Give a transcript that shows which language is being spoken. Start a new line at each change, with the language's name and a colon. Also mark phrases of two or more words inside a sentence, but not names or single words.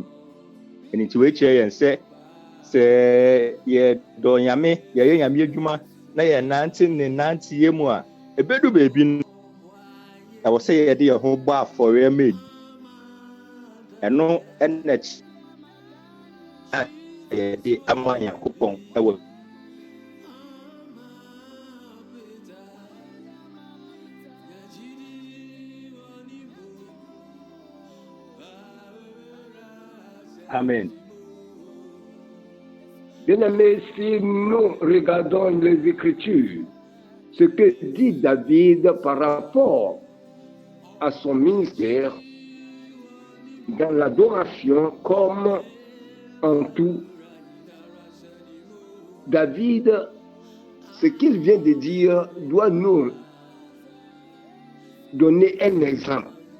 Akan: Ɛno nti wɔakyerɛ yɛn sɛ yɛdɔ Nyame, yɛyɛ Nyame adwuma na yɛnante ne nanteyɛ mu a ɛbɛdu baabi no ɛwɔ sɛ yɛde yɛn ho bɔ afɔre ma Ɛdi. Ɛno ɛna yɛde ama Nyankopɔn ɛwɔ. Amen.
French: Bien-aimés, si nous regardons les Écritures, ce que dit David par rapport à son ministère dans l'adoration comme en tout, David, ce qu'il vient de dire doit nous donner un exemple.